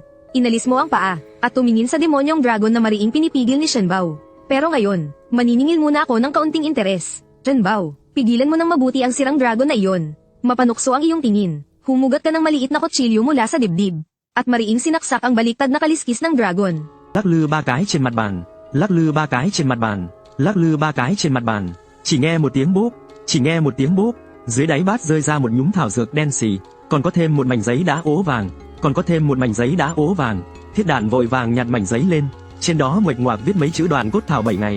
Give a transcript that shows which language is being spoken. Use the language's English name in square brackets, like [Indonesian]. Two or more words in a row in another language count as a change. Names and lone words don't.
[Filipino] Inalis mo ang paa, at tumingin sa demonyong dragon na mariing pinipigil ni Shenbao. Pero ngayon, maniningil muna ako ng kaunting interes. Shenbao, pigilan mo ng mabuti ang sirang dragon na iyon. Mapanukso ang iyong tingin. Humugat ka ng maliit na kutsilyo mula sa dibdib. At mariing sinaksak ang baliktad na kaliskis ng dragon. [Vietnamese] Lắc lư ba cái trên mặt bàn, lắc lư ba cái trên mặt bàn, lắc lư ba cái trên mặt bàn. Chỉ nghe một tiếng bốp, chỉ nghe một tiếng bốp. Dưới đáy bát rơi ra một nhúm thảo dược đen xì, còn có thêm một mảnh giấy đá ố vàng, còn có thêm một mảnh giấy đá ố vàng. Thiết Đản vội vàng nhặt mảnh giấy lên, trên đó nguệch ngoạc viết mấy chữ Đoàn cốt thảo 7 ngày.